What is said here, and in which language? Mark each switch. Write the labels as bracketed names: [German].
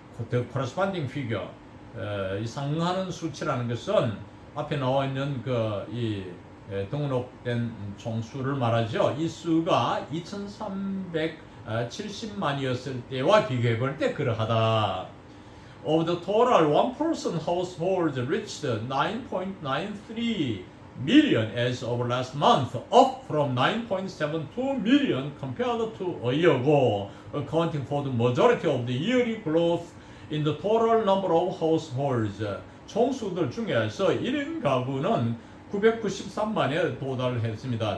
[English] The corresponding figure, [Korean] 이 상응하는 수치라는 것은 앞에 나와 있는 이 등록된 총수를 말하죠. 이 수가 2,370만이었을 때와 비교해 볼 때 그러하다. [English] Of the total one-person households reached 9.93 million as of last month, up from 9.72 million compared to a year ago, accounting for the majority of the yearly growth in the total number of households. [Korean] 총수들 중에서 1인 가구는 993만에 도달했습니다.